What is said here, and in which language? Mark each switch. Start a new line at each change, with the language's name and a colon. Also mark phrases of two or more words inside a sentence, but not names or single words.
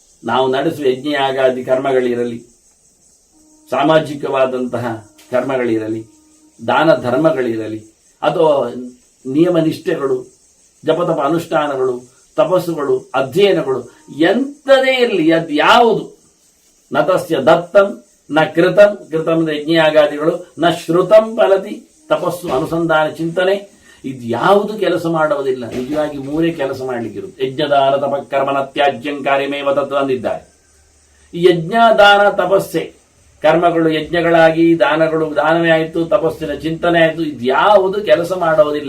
Kannada: ನಾವು ನಡೆಸುವ ಯಜ್ಞ ಯಾಗಾದಿ ಕರ್ಮಗಳಿರಲಿ, ಸಾಮಾಜಿಕವಾದಂತಹ ಕರ್ಮಗಳಿರಲಿ, ದಾನ ಧರ್ಮಗಳಿರಲಿ, ಅಥವಾ ನಿಯಮ ನಿಷ್ಠೆಗಳು, ಜಪತಪ ಅನುಷ್ಠಾನಗಳು, ತಪಸ್ಸುಗಳು, ಅಧ್ಯಯನಗಳು, ಎಂಥದೇ ಇರಲಿ, ಅದ್ಯಾವುದು
Sanskrit: ನ ತಸ್ಯ ದತ್ತಂ ನ ಕೃತಂ,
Kannada: ಕೃತಂ ಯಜ್ಞಯಾಗಾದಿಗಳು,
Sanskrit: ನ ಶ್ರುತಂ ಫಲತಿ,
Kannada: ತಪಸ್ಸು, ಅನುಸಂಧಾನ, ಚಿಂತನೆ, ಇದ್ಯಾವುದು ಕೆಲಸ ಮಾಡುವುದಿಲ್ಲ. ನಿಜವಾಗಿ ಮೂರೇ ಕೆಲಸ ಮಾಡಲಿಕ್ಕಿರುತ್ತೆ.
Sanskrit: ಯಜ್ಞದಾನ ತಪ ಕರ್ಮನ ತ್ಯಾಜ್ಯಂ ಕಾರ್ಯಮೇವ ತತ್ವ ಅಂದಿದ್ದಾರೆ.
Kannada: ಈ ಯಜ್ಞ, ದಾನ, ತಪಸ್ಸೆ, ಕರ್ಮಗಳು ಯಜ್ಞಗಳಾಗಿ, ದಾನವೇ ಆಯಿತು, ತಪಸ್ಸಿನ ಚಿಂತನೆ ಆಯಿತು, ಇದ್ಯಾವುದು ಕೆಲಸ ಮಾಡುವುದಿಲ್ಲ.